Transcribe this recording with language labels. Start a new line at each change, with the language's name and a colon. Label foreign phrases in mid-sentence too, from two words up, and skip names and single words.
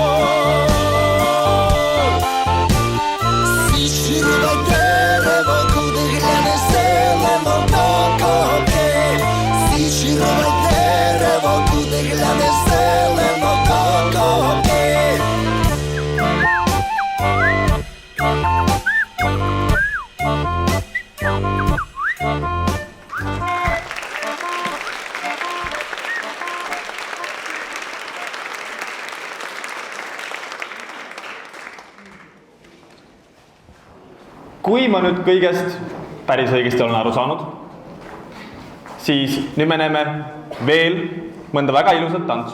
Ukrainian: Січ рубай дерево, куди глянеш зелено до копки. Січ рубай дерево, куди глянеш зелено до копки.
Estonian: kui ma nüüd kõigest päris õigesti olen aru saanud, siis nüüd me näeme veel mõnda väga ilusat tantsu.